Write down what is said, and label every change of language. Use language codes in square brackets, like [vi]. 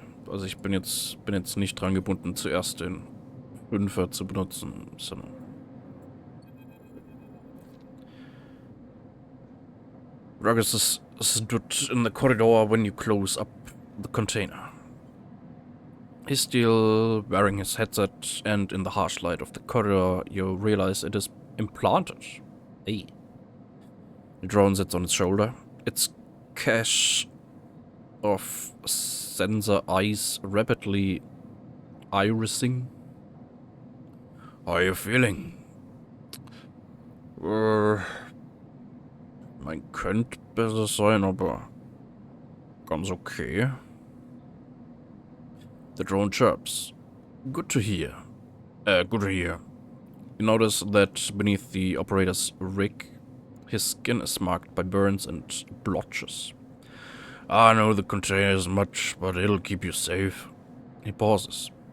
[de] Also ich bin jetzt nicht dran gebunden, zuerst den Fünfer zu benutzen, sondern [en] Ruggles stood in the corridor when you close up the container. He's still wearing his headset, and in the harsh light of the corridor, you realize it is implanted. Hey. The drone sits on its shoulder. Its cache of sensor eyes rapidly irising. How are you feeling? [de] Man könnte besser sein, aber ganz okay. [en] The drone chirps. Good to hear. You notice that beneath the operator's rig, his skin is marked by burns and blotches. I know the container isn't much, but it'll keep you safe. He pauses.